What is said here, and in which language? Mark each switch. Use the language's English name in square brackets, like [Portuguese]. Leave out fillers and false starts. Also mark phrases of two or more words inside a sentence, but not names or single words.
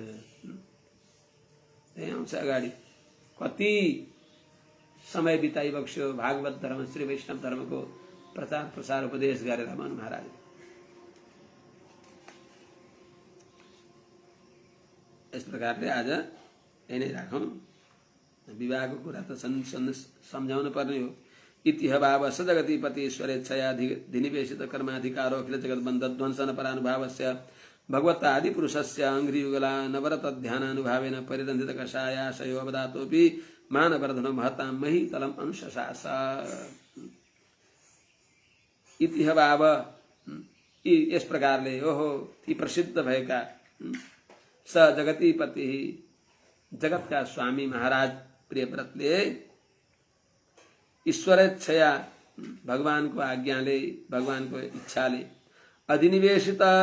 [Nepali] त्यही आउँछ अगाडि कति समय बिताइबक्स्यो भागवत धर्म श्री वैष्णव धर्मको प्रचार प्रसार उपदेश गरेर मनु महाराज। यस प्रकारले आज यही नै राखौं। विवाहको कुरा त सम्झाउनु पर्ने हो। [Sanskrit] इतिह भाव सजगतिपति ईश्वरेच्छया धिनिवेशित कर्माधिकारो अखिल जगत बन्ध ध्वंसन परानुभावस्य भगवता आदि पुरुषस्य अंघ्रियुगला नवरत ध्यानानुभावेन परिरंधित कषायाशयो अवदातोपि मानवर्धनो महतां महीतलम अनुशशास। इतिह भाव [Nepali] यस प्रकारले ओहो ती प्रसिद्ध भएका [Sanskrit] स जगतिपति [Nepali] जगतका स्वामी महाराज प्रियव्रतले ईश्वरेच्छया भगवानको आज्ञाले भगवानको इच्छाले अधिनिवेशित